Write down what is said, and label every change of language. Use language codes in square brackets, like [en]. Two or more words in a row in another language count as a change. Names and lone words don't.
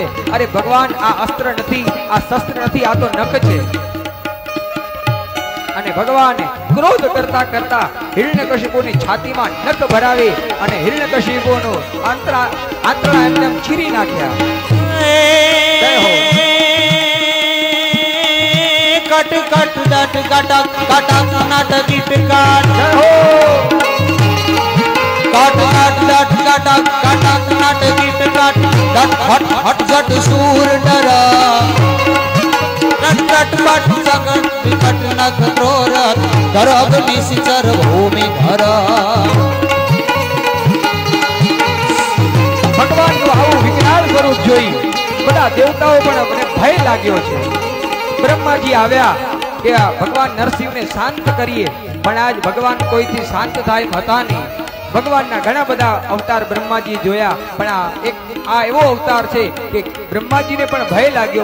[gu] અરે ભગવાન, આ અસ્ત્ર નથી, આ શસ્ત્ર નથી, આ તો નખ છે. અને ભગવાને ક્રોધ કરતા કરતા હિરણ્યકશિપુની છાતીમાં નખ ભરાવી અને હિરણ્યકશિપુનું આંતરા એમને ચીરી નાખ્યા. જય હો. [hi] कट कट डट कटक कटक नट गीत काट, जय हो. कट कट डट कटक कटक नट गीत काट, डट हट हट जट सूर डरा, रट रट पट सगट विकट नख क्रोरत, गर्भ निश्चर भूमि धरा. [gu] ભગવાનનું આવું વિકરાળ સ્વરૂપ જોઈ બધા દેવતાઓ પણ મને ભય લાગ્યો છે. બ્રહ્માજી આવ્યા કે ભગવાન નરસિંહને શાંત કરીએ, પણ આજ ભગવાન કોઈથી શાંત થાય એમ હતા નહીં. ભગવાનના ઘણા બધા અવતાર બ્રહ્માજી જોયા, પણ આ એવો અવતાર છે કે બ્રહ્માજીને પણ ભય લાગ્યો.